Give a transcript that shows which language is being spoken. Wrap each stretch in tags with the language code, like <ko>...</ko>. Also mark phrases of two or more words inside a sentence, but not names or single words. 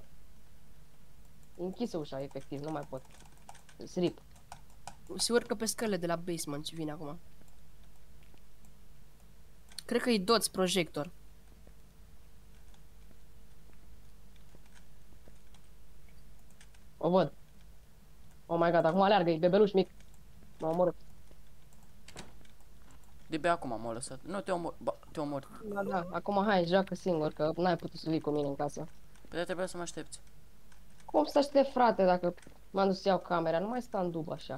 <ro>E închisă ușa, efectiv, nu mai pot. Srip. Se urcă pe scările de la basement și vine acum. Cred că e</ro> <en>dots projector.</en> <ro>O văd.</ro> <en>Oh my god,</en> <ro>acum aleargă, e bebeluș mic. M-a omorât. De pe acum m-au lăsat. Nu te omor. Ba, te omor. Da, acum hai, joacă singur, că n-ai putut să vii cu mine în casă. Păi trebuia să mă aștepți. Cum să aștept, frate, dacă m-am dus să iau camera? Nu mai sta în dub așa.</ro>